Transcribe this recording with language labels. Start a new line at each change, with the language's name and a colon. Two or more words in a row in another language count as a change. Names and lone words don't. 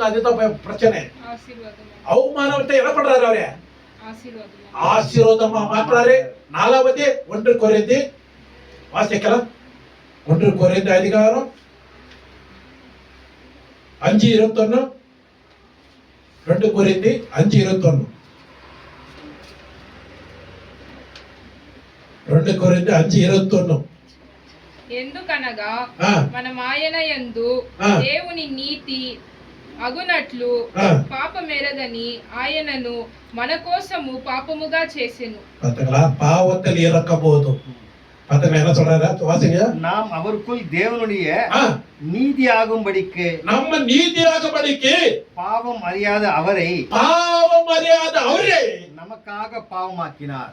Tamil: அதுதான் பிரச்சனை. ஆசீர்வாதமா அவமானத்தை என்ன பண்றாரு? அவரு ஆசீர்வாதமா ஆசீர்வாதமா மாற்றாரு. நாலாவது 1 கொரிந்து வாசிக்கலாம். 1 கொரிந்து அதிகாரம் 5:21.
Telugu: 2 కొరింథీ 5:21. 2 కొరింథీ 5:21. ఎందుకనగా ఆ. మనం ఆయన యందు ఆ. దేవుని నీతి అగునట్లు ఆ. పాపమెరగని ఆయనను మన కోసము పాపముగా చేసెను.
Tamil: பாத்தீங்களா, பாவத்தில் இறக்கபோது. பாத்தீங்களா என்ன சொல்றாரு வாசிங்க. நாம் அவருக்குள் தேவனுடைய ஆ, நீதி ஆகும்படிக்கு நம்ம நீதியாகும்படிக்கு பாவம் அறியாத அவரை பாவம் அறியாத அவரே நமக்காக பாவமாக்கினார்.